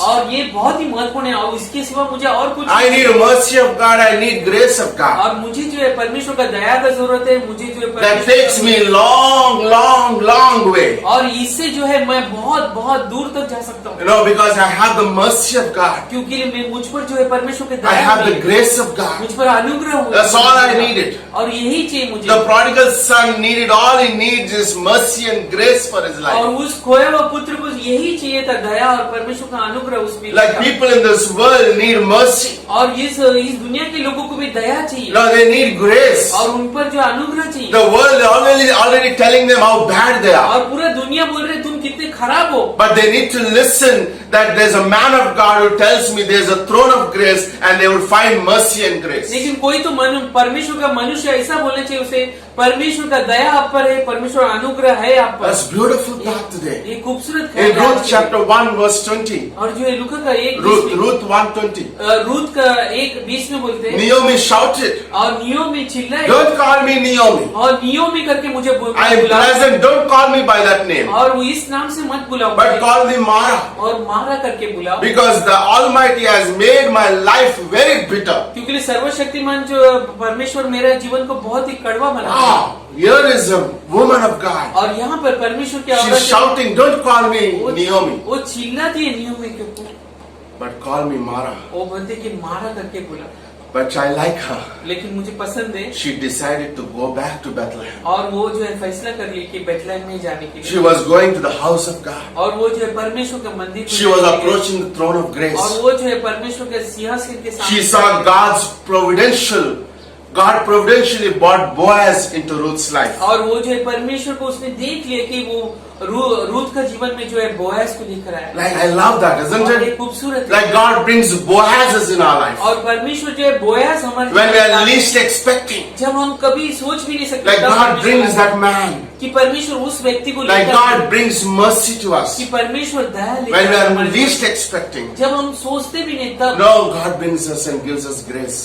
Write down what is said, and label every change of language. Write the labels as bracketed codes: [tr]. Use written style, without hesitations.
[hi] और ये बहुत ही महत्वपूर्ण है और इसके सिवा मुझे और कुछ [en] I need mercy of God. I need grace of God. [hi] और मुझे जो है परमेश्वर का दया का जरूरत है। मुझे जो है [en] That takes me long way. [hi] और इससे जो है मैं बहुत दूर तक जा सकता हूँ। [en] You know, because I have the mercy of God. [hi] क्योंकि मैं मुझ पर जो है परमेश्वर के [en] I [hi] दया [en] have the [hi] है। [en] grace of God. [hi] मुझ पर अनुग्रह हो। [en] That's all I needed. [hi] और यही चाहिए मुझे। [en] The prodigal son needed, all he needs is mercy and grace for his [hi] और [en] life. [hi] उस खोए हुए पुत्र को यही चाहिए था दया और परमेश्वर का अनुग्रह उसमें। [en] Like people in this world need mercy. [hi] और इस दुनिया के लोगों को भी दया चाहिए। [en] No, they need grace. [hi] और उन पर जो अनुग्रह चाहिए। [en] The world already telling them how bad they are. [hi] और पूरा दुनिया बोल रहे तुम कितने खराब हो। [en] But they need to listen that there's a man of God who tells me there's a throne of grace and they will find mercy and grace. [hi] लेकिन कोई तो परमेश्वर का मनुष्य ऐसा बोलना चाहिए उसे परमेश्वर का दया आप पर है, परमेश्वर अनुग्रह है आप पर। [en] That's beautiful thought today. [hi] ये खूबसूरत [en] In Ruth chapter 1 verse 20. [hi] और जो है लूका का [en] Ruth 1:20. [hi] रूथ का 1:20 में बोलते हैं [en] Naomi shouted, [hi] और नियोमी चिल्लाए [en] don't call me Naomi. [hi] और नियोमी करके मुझे [en] I am present, don't call me by that name. [hi] और वो इस नाम से मत बुलाओ [en] But call me Mara. [hi] और मारा करके बुलाओ [en] Because the Almighty has made my life very bitter. [hi] क्योंकि सर्वशक्तिमान जो परमेश्वर मेरे जीवन को बहुत ही कड़वा बना [en] Wow, here is a woman of God. [hi] और यहाँ पर परमेश्वर की [en] She's shouting, don't call me Naomi, [hi] वो चिल्लाती है नियोमी के ऊपर [en] but call me Mara. [hi] वो बोलते कि मारा करके बुला। [en] But I like her. [hi] लेकिन मुझे पसंद है [en] She decided to go back to Bethlehem. [hi] और वो जो है फैसला कर ली कि बेथलेहम में जाने के [en] She [hi] लिए [en] was going to the house of God. [hi] और वो जो है परमेश्वर का मंदिर [en] She was approaching the throne of grace. [hi] और वो जो है परमेश्वर के सिंहासन के [en] She [hi] सामने [en] saw God providentially brought Boaz into Ruth's life. [hi] और वो जो है परमेश्वर को उसने देख लिया कि वो रूथ का जीवन में जो है बोआज को लेकर आया। [en] Like, I love that, isn't [hi] और ये [en] it? [hi] खूबसूरत है। [en] Like God brings Boazes in our life. [hi] और परमेश्वर जो है बोआज हमारे [en] When we [hi] जीवन [en] are [hi] में [en] least expecting. [hi] जब हम कभी सोच भी नहीं सकते [en] Like [hi] तब [en] God [hi] परमेश्वर [en] brings that man. [hi] कि परमेश्वर उस व्यक्ति को [en] Like [hi] लेकर [en] God brings mercy to us. [hi] कि परमेश्वर दया [en] When [hi] लेकर [en] we are [hi] हमारे [en] least [hi] जीवन- [en] expecting. [hi] जब हम सोचते भी नहीं तब [en] No, God brings us and gives us grace.